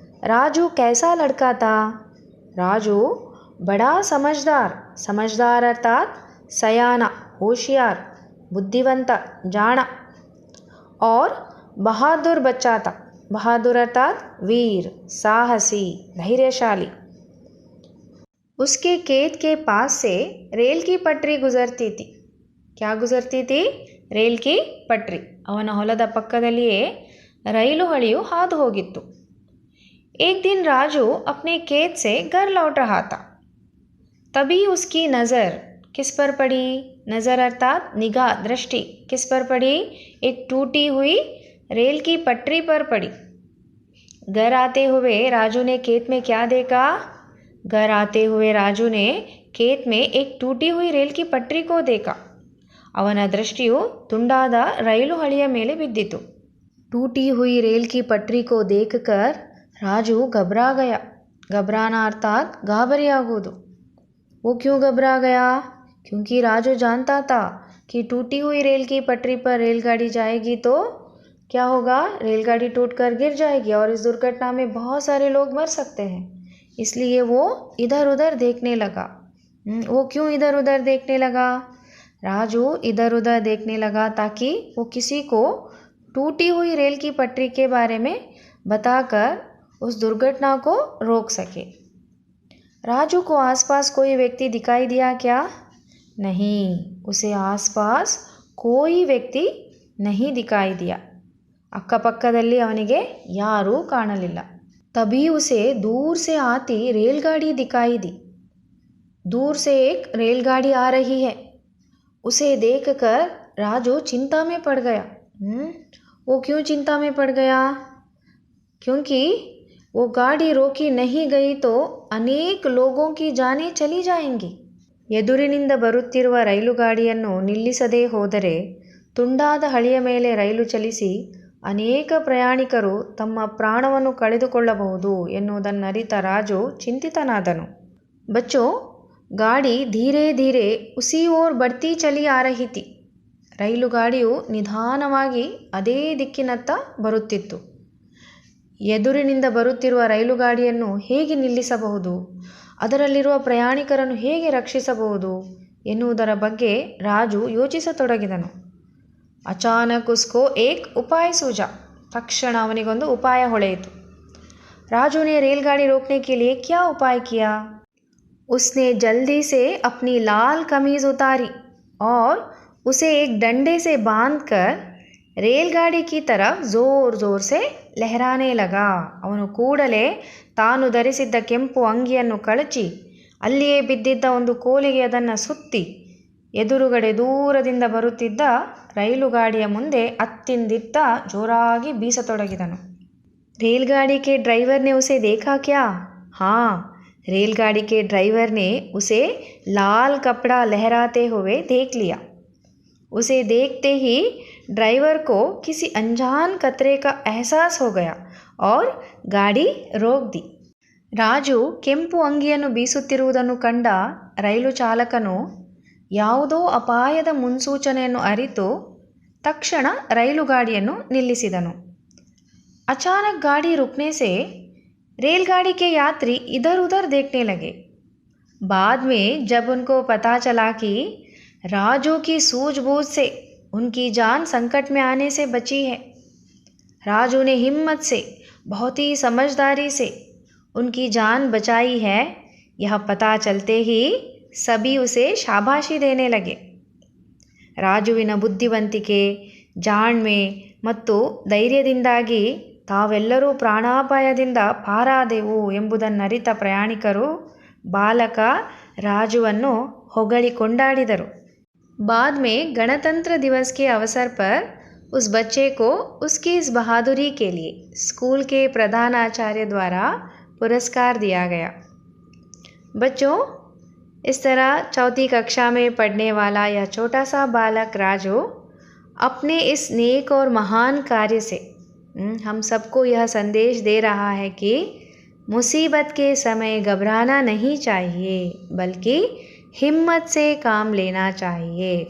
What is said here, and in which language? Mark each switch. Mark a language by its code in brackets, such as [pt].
[hi] ರಾಜು कैसा लड़का था? राजू बड़ा समझदार अर्थात सयाना, होशियार, बुद्धिवंत, जाना और बहादुर बच्चा था। बहादुर अर्थात वीर, साहसी, धैर्यशाली। उसके खेत के पास से रेल की पटरी गुजरती थी। क्या गुजरती थी? रेल की पटरी। [kn] ಅವನ ಹೊಲದ ಪಕ್ಕದಲ್ಲಿಯೇ ರೈಲು ಹಳಿಯು ಹಾದು ಹೋಗಿತ್ತು। [hi] एक दिन राजू अपने खेत से घर लौट रहा था। तभी उसकी नज़र किस पर पड़ी? नज़र अर्थात निगाह, दृष्टि किस पर पड़ी? एक टूटी हुई रेल की पटरी पर पड़ी। घर आते हुए राजू ने खेत में क्या देखा? घर आते हुए राजू ने खेत में एक टूटी हुई रेल की पटरी को देखा। [kn] ಅವನ ದೃಷ್ಟಿಯು ತುಂಡಾದ ರೈಲು ಹಳಿಯ ಮೇಲೆ ಬಿದ್ದಿತು। [hi] टूटी हुई रेल की पटरी को देखकर राजू घबरा गया। घबराना अर्थात गाबरियागुವುದು। वो क्यों घबरा गया? क्योंकि राजू जानता था कि टूटी हुई रेल की पटरी पर रेलगाड़ी जाएगी तो क्या होगा? रेलगाड़ी टूटकर गिर जाएगी और इस दुर्घटना में बहुत सारे लोग मर सकते हैं। इसलिए वो इधर उधर देखने लगा। वो क्यों इधर उधर देखने लगा? राजू इधर उधर देखने लगा ताकि वो किसी को टूटी हुई रेल की पटरी के बारे में बताकर उस दुर्घटना को रोक सके। राजू को आसपास कोई व्यक्ति दिखाई दिया क्या? नहीं, उसे आसपास कोई व्यक्ति नहीं दिखाई दिया। [kn] ಅಕ್ಕಪಕ್ಕದಲ್ಲಿ ಅವನಿಗೆ ಯಾರೂ ಕಾಣಲಿಲ್ಲ। [hi] तभी उसे दूर से आती रेलगाड़ी दिखाई दी। दूर से एक रेलगाड़ी आ रही है। उसे देखकर राजू चिंता में पड़ गया। वो क्यों चिंता में पड़ गया? क्योंकि वो गाड़ी रोकी नहीं गई तो अनेक लोगों की जानें चली जाएंगी। [kn] ಎದುರಿನಿಂದ ಬರುತ್ತಿರುವ ರೈಲು ಗಾಡಿಯನ್ನು ನಿಲ್ಲಿಸದೇ ಹೋದರೆ ತುಂಡಾದ ಹಳಿಯ ಮೇಲೆ ರೈಲು ಚಲಿಸಿ ಅನೇಕ ಪ್ರಯಾಣಿಕರು ತಮ್ಮ ಪ್ರಾಣವನ್ನು ಕಳೆದುಕೊಳ್ಳಬಹುದು ಎನ್ನುವುದನ್ನರಿತ ರಾಜು ಚಿಂತಿತನಾದನು। [hi] बच्चों, गाड़ी धीरे धीरे उसी ओर बढ़ती चली आ रही थी। [kn] ರೈಲು ಗಾಡಿಯು ನಿಧಾನವಾಗಿ ಅದೇ ದಿಕ್ಕಿನತ್ತ ಬರುತ್ತಿತ್ತು। ಎದುರಿನಿಂದ ಬರುತ್ತಿರುವ ರೈಲು ಗಾಡಿಯನ್ನು ಹೇಗೆ ನಿಲ್ಲಿಸಬಹುದು? ಅದರಲ್ಲಿರುವ ಪ್ರಯಾಣಿಕರನ್ನು ಹೇಗೆ ರಕ್ಷಿಸಬಹುದು ಎನ್ನುವುದರ ಬಗ್ಗೆ ರಾಜು ಯೋಚಿಸತೊಡಗಿದನು। [hi] ಅಚಾನಕ್ ಉಸ್ಕೋ ಏಕ್ ಉಪಾಯ ಸೂಜಾ। [kn] ತಕ್ಷಣ ಅವನಿಗೊಂದು ಉಪಾಯ ಹೊಳೆಯಿತು। [hi] राजू ने रेलगाड़ी रोकने के लिए क्या उपाय किया? उसने जल्दी से अपनी लाल कमीज उतारी और उसे एक डंडे से बांधकर रेलगाड़ी की तरफ जोर जोर से लहराने लगा। [kn] ಅವನು ಕೂಡಲೇ ತಾನು ಧರಿಸಿದ್ದ ಕೆಂಪು ಅಂಗಿಯನ್ನು ಕಳಚಿ ಅಲ್ಲಿಯೇ ಬಿದ್ದಿದ್ದ ಒಂದು ಕೋಲಿಗೆ ಅದನ್ನು ಸುತ್ತಿ ಎದುರುಗಡೆ ದೂರದಿಂದ ಬರುತ್ತಿದ್ದ ರೈಲು ಗಾಡಿಯ ಮುಂದೆ ಅತ್ತಿಂದಿತ್ತ ಜೋರಾಗಿ ಬೀಸತೊಡಗಿದನು। [hi] रेलगाड़ी के ड्राइवर ने उसे देखा क्या? हाँ, रेलगाड़ी के ड्राइवर ने उसे लाल कपड़ा लहराते हुए देख लिया। उसे देखते ही ड्राइवर को किसी अनजान खतरे का एहसास हो गया और गाड़ी रोक दी। [kn] ರಾಜು ಕೆಂಪು ಅಂಗಿಯನ್ನು ಬೀಸುತ್ತಿರುವುದನ್ನು ಕಂಡ ರೈಲು ಚಾಲಕನು ಯಾವುದೋ ಅಪಾಯದ ಮುನ್ಸೂಚನೆಯನ್ನು ಅರಿತು ತಕ್ಷಣ ರೈಲು ಗಾಡಿಯನ್ನು ನಿಲ್ಲಿಸಿದನು। [hi] अचानक गाड़ी रुकने से रेलगाड़ी के यात्री इधर उधर देखने लगे। बाद में जब उनको पता चला कि राजू की सूझबूझ से उनकी जान संकट में आने से बची है, राजू ने हिम्मत से, बहुत ही समझदारी से उनकी जान बचाई है, यह पता चलते ही सभी उसे शाबाशी देने लगे। [kn] ರಾಜುವಿನ ಬುದ್ಧಿವಂತಿಕೆ, ಜಾಣ್ಮೆ ಮತ್ತು ಧೈರ್ಯದಿಂದಾಗಿ ತಾವೆಲ್ಲರೂ ಪ್ರಾಣಾಪಾಯದಿಂದ ಪಾರಾದೆವು ಎಂಬುದನ್ನರಿತ ಪ್ರಯಾಣಿಕರು ಬಾಲಕ ರಾಜುವನ್ನು ಹೊಗಳಿ ಕೊಂಡಾಡಿದರು। [hi] बाद में गणतंत्र दिवस के अवसर पर उस बच्चे को उसकी इस बहादुरी के लिए स्कूल के प्रधानाचार्य द्वारा पुरस्कार दिया गया। बच्चों, इस तरह चौथी कक्षा में पढ़ने वाला यह छोटा सा बालक राजू अपने इस नेक और महान कार्य से हम सबको यह संदेश दे रहा है कि मुसीबत के समय घबराना नहीं चाहिए, बल्कि हिम्मत से काम लेना चाहिए।